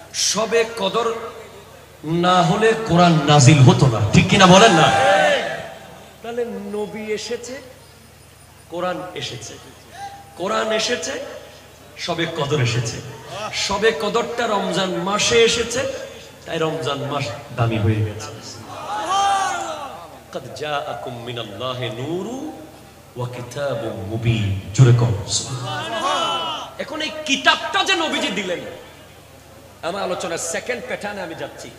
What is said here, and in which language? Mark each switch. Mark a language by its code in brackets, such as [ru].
[bn] শবে কদর না হলে কোরআন নাজিল হতো না, ঠিক কিনা বলেন না? তাহলে নবী এসেছে, কোরআন এসেছে, কোরআন এসেছে, শবে কদর এসেছে। শবে কদরটা রমজান মাসে এসেছে, তাই রমজান মাস দামি হয়ে গেছে। [ar] قد جاءكم من الله نور وكتاب مبين। [bn] জোরে কোন সুবহানাল্লাহ। এখন এই কিতাবটা যে নবীজি দিলেন, আমার আলোচনার সেকেন্ড প্যাটার্নে আমি যাচ্ছি।